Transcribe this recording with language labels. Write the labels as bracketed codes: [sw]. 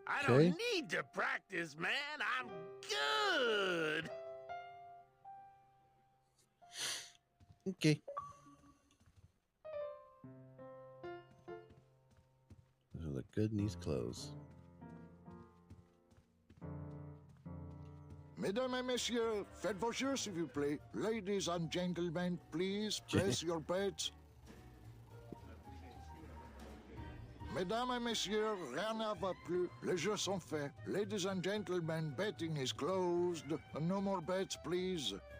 [en] I don't need to practice, man. I'm good. Okay. Those look good in these clothes. [fr] Mesdames et messieurs, faites vos jeux, s'il vous plaît. [en] Ladies and gentlemen, please press your bets. [fr] Mesdames et messieurs, rien ne va plus. Les jeux sont faits. [en] Ladies and gentlemen, betting is closed. No more bets, please.